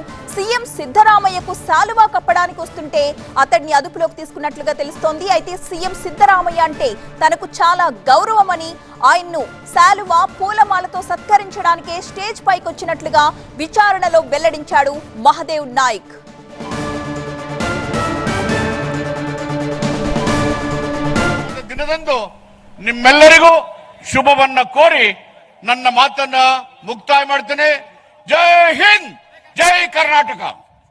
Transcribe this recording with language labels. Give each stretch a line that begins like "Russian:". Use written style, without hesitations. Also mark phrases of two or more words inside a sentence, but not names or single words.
Telugu: సీఎం సిద్ధరామయ్యకు శాలువా కప్పడానికి వస్తుంటే అతడిని అదుపులోకి తీసుకున్నట్లుగా తెలుస్తోంది. అయితే సీఎం సిద్ధరామయ్య అంటే తనకు చాలా గౌరవమని, ఆయన్ను శాలువా, పూలమాలతో సత్కరించడానికే స్టేజ్ పైకి వచ్చినట్లుగా విచారణలో వెల్లడించాడు మహదేవ్ నాయక్.
Kannada: ದಿನದಂದು ನಿಮ್ಮೆಲ್ಲರಿಗೂ ಶುಭವನ್ನ ಕೋರಿ ನನ್ನ ಮಾತನ್ನ ಮುಕ್ತಾಯ ಮಾಡ್ತೇನೆ. ಜೈ ಹಿಂದ್, ಜೈ ಕರ್ನಾಟಕ.